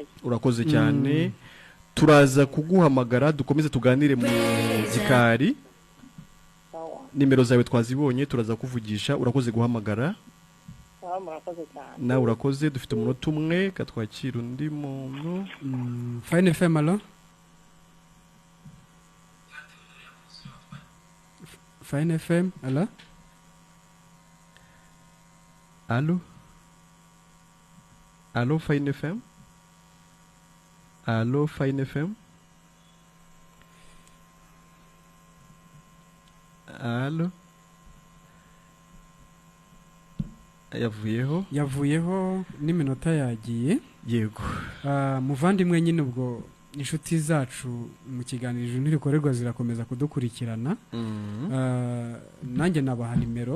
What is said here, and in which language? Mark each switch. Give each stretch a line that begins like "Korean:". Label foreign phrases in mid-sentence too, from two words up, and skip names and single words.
Kinyarwanda: Urakoze cyane. Turaza kuguhamagara dukomeze tuganire mu gikari. Nimero zawe twazibonye, turaza kuvugisha. Urakoze guhamagara. Murakoze cyane. Nawe urakoze. Dufite umunota umwe, katwakira undi muntu. Fine FM. Alo, Fine FM. Alo, alo, alo Fine FM. Alo Fine FM. Alo. Yavuyeho n'iminota yagiye. Yego. Muvandimwe, nyine ubwo inshuti zacu mu kiganiro Ijuru Ntirikorerwa zirakomeza kudukurikirana. Nanjye nabaha nimero.